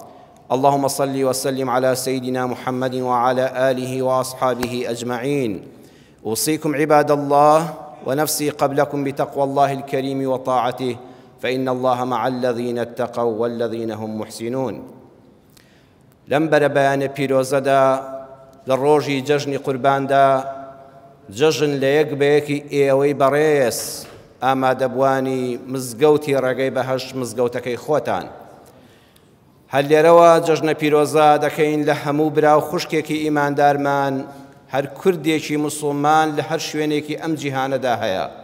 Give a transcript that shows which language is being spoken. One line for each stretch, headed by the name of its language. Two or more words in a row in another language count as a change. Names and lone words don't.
Arabic: اللهم صل وسلم على سيدنا محمد وعلى آله وأصحابه أجمعين. أوصيكم عباد الله ونفسي قبلكم بتقوى الله الكريم وطاعته، فإن الله مع الذين اتقوا والذين هم محسنون.
Central Kurdish: لەم بەرە بەیانە پیرۆزەدا لە ڕۆژی جەژنی قورباندا جەژن لە یەک بەیەکی ئێوەی بەڕێز ئامادەبوانی مزگەوتی ڕێگەی بەهەشت مزگەوتەکەی خۆتان. هەر لێرەوە جەژنە پیرۆزە دەکەین لە هەموو براو خوشکێکی ئیماندارمان، هەر کوردێکی موسڵمان لە هەر شوێنێکی ئەم جیهانەدا هەیە.